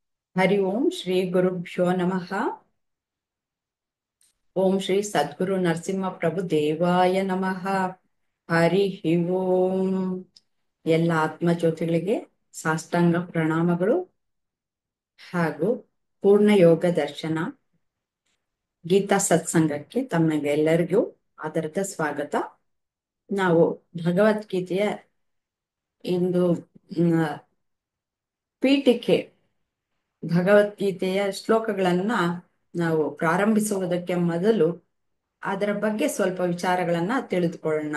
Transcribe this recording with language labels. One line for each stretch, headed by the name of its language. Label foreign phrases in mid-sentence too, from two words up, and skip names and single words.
Sanskrit: ಹರಿ ಓಂ ಶ್ರೀ ಗುರುಭ್ಯೋ ನಮಃ. ಓಂ ಶ್ರೀ ಸದ್ಗುರು ನರಸಿಂಹ ಪ್ರಭು ದೇವಾಯ ನಮಃ. ಹರಿ ಓಂ.
Kannada: ಎಲ್ಲ ಆತ್ಮಜ್ಯೋತಿಗಳಿಗೆ ಸಾಷ್ಟಾಂಗ ಪ್ರಣಾಮಗಳು ಹಾಗೂ ಪೂರ್ಣ ಯೋಗ ದರ್ಶನ ಗೀತಾ ಸತ್ಸಂಗಕ್ಕೆ ತಮಗೆಲ್ಲರಿಗೂ ಆದರದ ಸ್ವಾಗತ. ನಾವು ಭಗವದ್ಗೀತೆಯ ಇಂದು ಪೀಠಿಕೆ ಭಗವದ್ಗೀತೆಯ ಶ್ಲೋಕಗಳನ್ನ ನಾವು ಪ್ರಾರಂಭಿಸುವುದಕ್ಕೆ ಮೊದಲು ಅದರ ಬಗ್ಗೆ ಸ್ವಲ್ಪ ವಿಚಾರಗಳನ್ನ ತಿಳಿದುಕೊಳ್ಳೋಣ.